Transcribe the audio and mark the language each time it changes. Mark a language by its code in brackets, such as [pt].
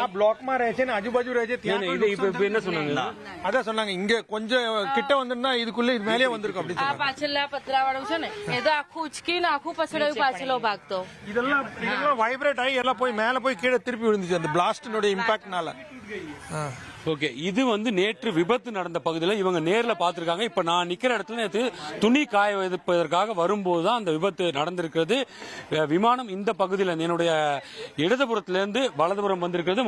[gu] આ બ્લોકમાં રહે છે ને આજુબાજુ રહે છે ત્યાં [ta] இது இப்ப என்ன சொன்னாங்க அதான் சொன்னாங்க இங்க கொஞ்சம் கிட்ட வந்துன்னா இதுக்குள்ள இது மேலே வந்திருக்கும் அப்படி [gu] આ પાછળના પતરાવાળું છે ને એ તો આખું ઉચકીને આખું પછડાયું પાછલો ભાગ તો [ta] இதெல்லாம் வைப்ரேட் ஆகி எல்லாம் போய் மேல போய் கீழே திருப்பி விழுந்துச்சு அந்த பிளாஸ்டினுடைய இம்பாக்ட்னால ஓகே இது வந்து நேற்று விபத்து நடந்த பகுதியில் இவங்க நேர்ல பார்த்திருக்காங்க. இப்ப நான் நிக்கிற இடத்துல நேற்று துணி காய வைப்பதற்காக வரும்போது தான் அந்த விபத்து நடந்திருக்கிறது. விமானம் இந்த பகுதியில் என்னுடைய இடதுபுறத்திலிருந்து வலதுபுறம் வந்திருக்கிறது.